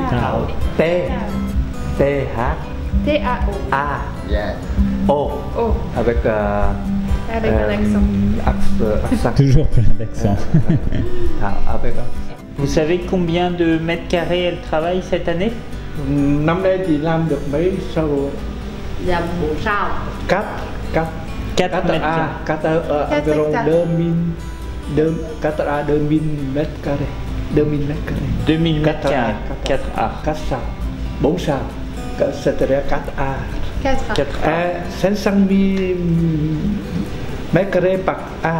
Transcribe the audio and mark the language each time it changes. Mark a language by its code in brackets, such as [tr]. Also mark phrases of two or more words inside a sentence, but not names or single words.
[fr] T, T, H, T-A-O. A, Yeah. O O. avec Avec un accent. accent. Toujours plein d'accents. Avec Vous savez combien de mètres carrés elle travaille cette année? [vi] năm nay chị làm được mấy sao? Làm 4 sao. 4 [fr] 4 mètres carrés. 4 2000 mètres carrés. 2000 mètres carrés. 2000 mètres carrés. 4A. [vi] 4 sao. 4 sao. [fr] C'est-à-dire 4A. 4A. 500 mètres carrés par A.